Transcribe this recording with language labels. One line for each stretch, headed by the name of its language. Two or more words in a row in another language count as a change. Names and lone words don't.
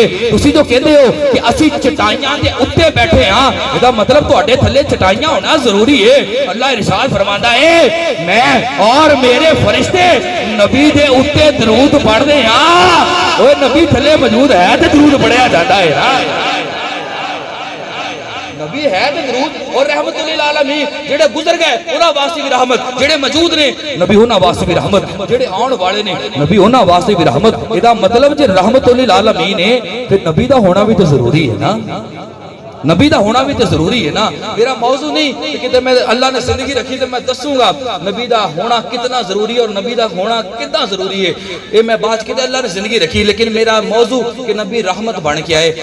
Punjabi: تسی جو کہندے ہو کہ اسیں چٹائیاں دے اتے بیٹھے ہاں، ایہدا مطلب تہاڈے تھلے چٹائیاں ہونا ضروری ہے. اللہ ارشاد فرماندا ہے میں اور میرے فرشتے نبی دے اتے درود پڑھدے ہاں. اوئے نبی تھلے موجود ہے تے درود پڑھیا جاتا ہے نا، نبی ہے تو درود. اور
Arabic: رحمة للعالمين
Punjabi: جیہڑے گزر گئے انہاں واسطے بھی رحمت، جیہڑے موجود نے نبی انہاں واسطے بھی رحمت، جیہڑے آؤن والے نے نبی انہاں واسطے بھی رحمت. ایہدا مطلب جے
Arabic: رحمة للعالمين
Punjabi: ہے پھر نبی دا ہونا بھی تو ضروری ہے نا، نبی دا ہونا بھی تو ضروری ہے نا. میرا موضوع نہیں کہ میں اللہ نے زندگی رکھی تو میں دسوں گا نبی دا ہونا کتنا ضروری ہے اور نبی دا ہونا کتنا ضروری ہے، یہ میں بات کی اللہ نے زندگی رکھی. لیکن میرا موضوع کہ نبی رحمت بن کے آئے.